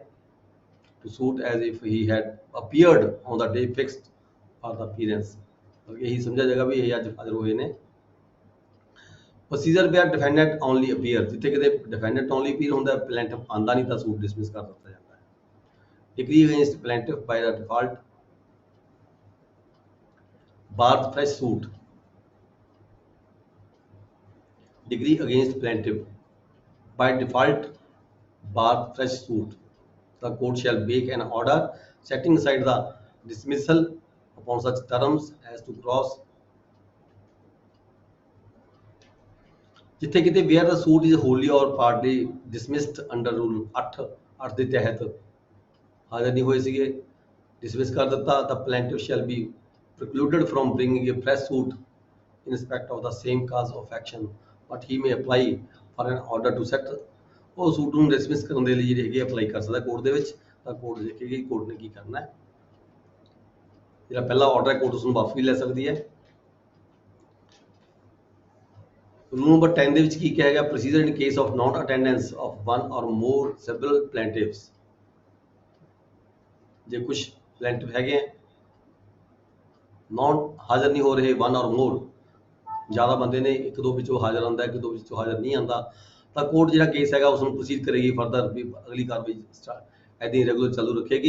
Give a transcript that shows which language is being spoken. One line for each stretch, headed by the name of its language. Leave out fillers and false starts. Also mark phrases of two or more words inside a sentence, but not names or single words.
English: to suit as if he had appeared on the day fixed for the appearance,
Punjabi: ਇਹੀ ਸਮਝਿਆ ਜਾਏਗਾ ਵੀ ਇਹ ਅੱਜ ਹਾਜ਼ਰ ਹੋਏ ਨੇ।
English: Procedure where defendant only appear,
Punjabi: ਜਿੱਥੇ ਕਿਤੇ ਡਿਫੈਂਡੈਂਟ ਓਨਲੀ ਅਪੀਅਰ ਹੁੰਦਾ, ਪਲੈਂਟਿਫ ਆਂਦਾ ਨਹੀਂ ਤਾਂ ਸੂਟ ਡਿਸਮਿਸ ਕਰ ਦਿੱਤਾ ਜਾਂਦਾ ਹੈ।
English: Degree against plaintiff by the default, bar fresh suit. Degree against plaintiff by default bar fresh suit, the court shall make an order setting aside the dismissal upon such terms as to cross,
Punjabi: ਜਿੱਥੇ ਕਿਤੇ
English: where the suit is wholly or partly dismissed under rule 8
Punjabi: ਦੇ ਤਹਿਤ ਹਾਜ਼ਰ ਨਹੀਂ ਹੋਏ ਸੀਗੇ,
English: dismiss
Punjabi: ਕਰ ਦਿੱਤਾ, ਤਾਂ
English: plaintiff shall be precluded from bringing a fresh suit in respect of the same cause of action, but he may apply for an order to set,
Punjabi: ਉਹ ਸੂਟ ਨੂੰ ਡਿਸਮਿਸ ਕਰਨ ਦੇ ਲਈ ਜਿਹੜੀ ਹੈਗੀ ਅਪਲਾਈ ਕਰ ਸਕਦਾ ਕੋਰਟ ਦੇ ਵਿੱਚ, ਤਾਂ ਕੋਰਟ ਦੇਖੇਗੀ ਕੋਰਟ ਨੇ ਕੀ ਕਰਨਾ ਹੈ। ਜਿਹੜਾ ਪਹਿਲਾ ਆਰਡਰ ਹੈ ਕੋਰਟ ਉਸ ਨੂੰ ਵਾਪਸ ਵੀ ਲੈ ਸਕਦੀ ਹੈ। ਰੂਲ ਨੰਬਰ 10 ਦੇ ਵਿੱਚ ਕੀ ਕਿਹਾ ਗਿਆ,
English: Procedure in case of non attendance of one or more several plaintiffs,
Punjabi: ਜੇ ਕੁਝ ਪਲੈਂਟਿਵ ਹੈਗੇ ਨਾਨ ਹਾਜ਼ਰ ਨਹੀਂ ਹੋ ਰਹੇ,
English: one or more
Punjabi: ਜ਼ਿਆਦਾ ਬੰਦੇ ਨੇ, ਇੱਕ ਦੋ ਵਿੱਚੋਂ ਹਾਜ਼ਰ ਆਉਂਦਾ, ਇੱਕ ਦੋ ਵਿੱਚੋਂ ਹਾਜ਼ਰ ਨਹੀਂ ਆਉਂਦਾ, ਤਾਂ ਕੋਰਟ ਜਿਹੜਾ ਕੇਸ ਹੈਗਾ ਉਸ ਨੂੰ ਪ੍ਰੋਸੀਡ ਕਰੇਗੀ ਫਰਦਰ, ਵੀ ਅਗਲੀ ਕਾਰਵਾਈ ਇੱਦਾਂ ਹੀ ਰੈਗੂਲਰ ਚਾਲੂ ਰੱਖੇਗੀ।